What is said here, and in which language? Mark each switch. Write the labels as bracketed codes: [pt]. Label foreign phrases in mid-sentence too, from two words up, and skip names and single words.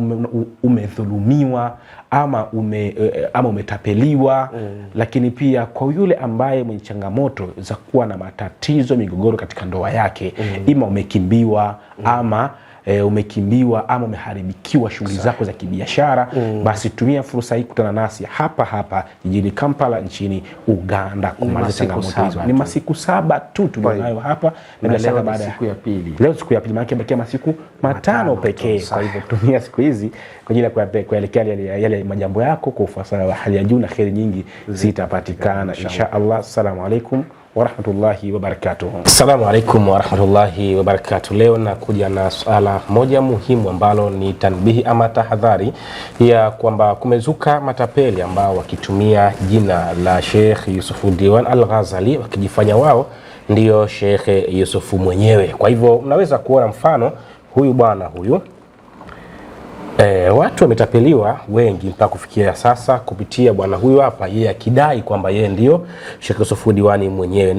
[sw] umedhulumiwa ama umetapeliwa, lakini pia kwa yule ambaye mwenye changamoto za kuwa na matatizo, migogoro katika ndoa yake, ima umekimbiwa ama umeharibikiwa shughuli zako za kibiashara, basi tumia fursa hii kutana nasi hapa jijini Kampala nchini Uganda kumaliza changamoto hizo. Ni masiku 7 tu tunayo hapa, na bila shaka baada ya siku ya pili. Leo siku ya pili, maana bakia masiku 5 pekee. Kwa hivyo tumia siku hizi kwa ajili ya kuelekea yale majambo yako kwa ufasaha wa hali ya juu, na kheri nyingi zitapatikana [ar] إن شاء الله. السلام عليكم ورحمة الله وبركاته. السلام عليكم ورحمة الله وبركاته. [sw] Leo nakuja na swala moja muhimu ambalo ni tanbihi ama tahadhari ya kwamba kumezuka matapeli ambao wakitumia jina la Sheikh Yusuf Diwan Al-Ghazali wakijifanya wao ndio Sheikh Yusuf mwenyewe. Kwa hivyo unaweza kuona mfano huyu bwana huyu, watu wametapeliwa wengi mpaka kufikia sasa kupitia bwana huyu hapa, yeye akidai kwamba yeye ndio Sheikh Yusuf Diwani mwenyewe.